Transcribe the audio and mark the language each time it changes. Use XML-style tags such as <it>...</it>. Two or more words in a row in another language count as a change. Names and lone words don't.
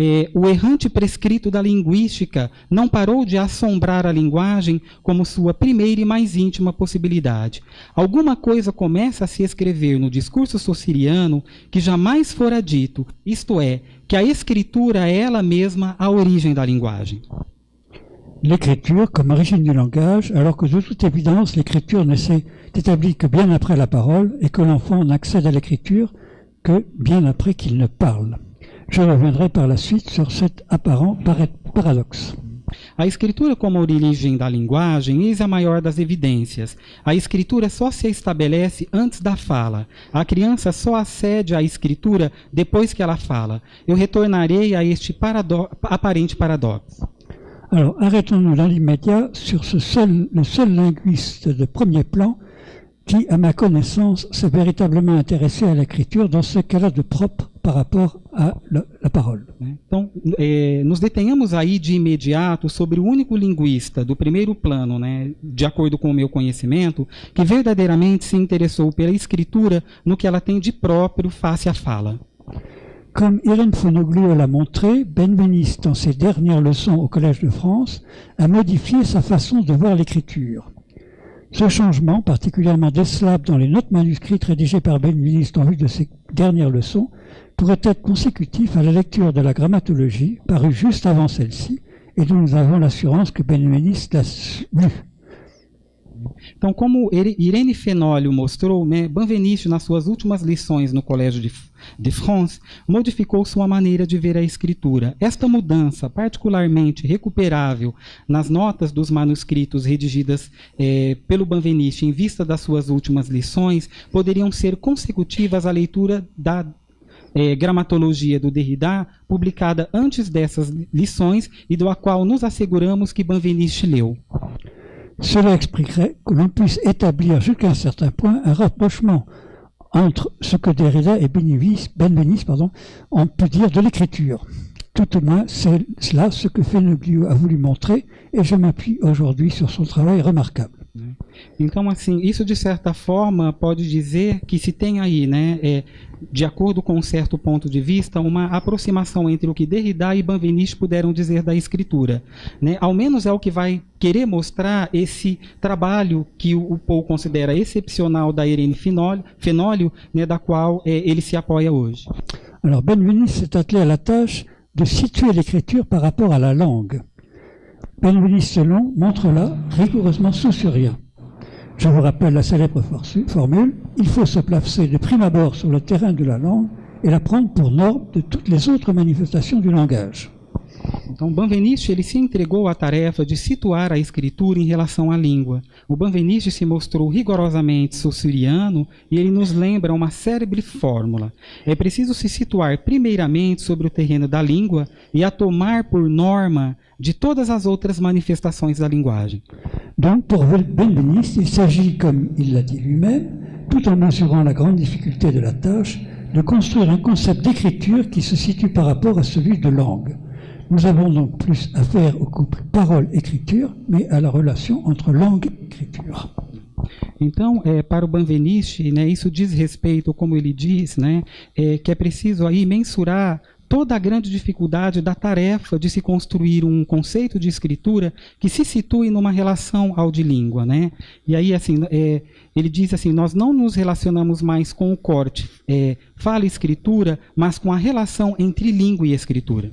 <pt>o errante prescrito da linguística não parou de assombrar a linguagem como sua primeira e mais íntima possibilidade. Alguma coisa começa a se escrever no discurso sociriano que jamais fora dito, isto é, que a escritura é ela mesma a origem da linguagem.</pt> <fr>L'écriture comme origine du langage, alors que de toute évidence, l'écriture ne s'est établie que bien après la parole et que l'enfant n'accède à l'écriture que bien après qu'il ne parle. Je reviendrai par la suite sur cet apparent paradoxe.</fr> <pt>A escritura como origem da linguagem, eis a maior das evidências. A escritura só se estabelece antes da fala. A criança só acede à escritura depois que ela fala. Eu retornarei a este aparente paradoxo.</pt> <fr>Alors, arrêtons-nous dans l'immédiat sur le seul linguiste de premier plan qui, à ma connaissance, s'est véritablement intéressé à l'écriture dans ce qu'elle a de propre par rapport à la parole.</fr> <pt>Então, nos detenhamos aí de imediato sobre o único linguista do primeiro plano, né, de acordo com o meu conhecimento, que verdadeiramente se interessou pela escritura no que ela tem de próprio face à fala.</pt> <fr>Comme Irène Fonoglio l'a montré, Benveniste, dans ses dernières leçons au Collège de France, a modifié sa façon de voir l'écriture. Ce changement, particulièrement décelable dans les notes manuscrites rédigées par Benveniste en vue de ses dernières leçons, pourrait être consécutif à la lecture de la grammatologie, parue juste avant celle-ci, et dont nous avons l'assurance que Benveniste l'a lue.</fr> <pt>Então, como Irene Fenolio mostrou, né, Benveniste, nas suas últimas lições no Colégio de France, modificou sua maneira de ver a escritura. Esta mudança, particularmente recuperável nas notas dos manuscritos redigidas pelo Benveniste em vista das suas últimas lições, poderiam ser consecutivas à leitura da Gramatologia do Derrida, publicada antes dessas lições e da qual nos asseguramos que Benveniste leu.</pt> <fr>Cela expliquerait que l'on puisse établir jusqu'à un certain point un rapprochement entre ce que Derrida et Benveniste ont pu dire de l'écriture. Tout au moins, c'est cela ce que Fenoglio a voulu montrer, et je m'appuie aujourd'hui sur son travail remarquable.</fr> <pt>Então, assim, isso de certa forma pode dizer que se tem aí, né, de acordo com um certo ponto de vista, uma aproximação entre o que Derrida e Benveniste puderam dizer da escritura, né? Ao menos é o que vai querer mostrar esse trabalho que o Paul considera excepcional da Irene Fenolio, né, da qual ele se apoia hoje.</pt> <fr>Alors, Benveniste s'est attelé à la tâche de situer l'écriture par rapport à la langue. Benveniste selon montre là rigoureusement saussurien. Je vous rappelle la célèbre formule, il faut se placer de prime abord sur le terrain de la langue et la prendre pour norme de toutes les autres manifestations du langage.</fr> <pt>Então, Benveniste ele se entregou à tarefa de situar a escritura em relação à língua. O Benveniste se mostrou rigorosamente saussuriano e ele nos lembra uma célebre fórmula. É preciso se situar primeiramente sobre o terreno da língua e a tomar por norma de todas as outras manifestações da linguagem.</pt> <fr>Donc, pour Benveniste, il s'agit, comme il l'a dit lui-même, tout en mesurant la grande difficulté de la tâche, de construire un concept d'écriture qui se situe par rapport à celui de langue. Nous avons donc plus affaire au couple parole-écriture, mais à la relation entre langue e écriture.</fr> <pt>Então, para o Benveniste, né, isso diz respeito, como ele diz, né, que é preciso aí mensurar toda a grande dificuldade da tarefa de se construir um conceito de escritura que se situe numa relação ao de língua, né? E aí, assim, ele diz assim, nós não nos relacionamos mais com o corte fala e escritura, mas com a relação entre língua e escritura.</pt>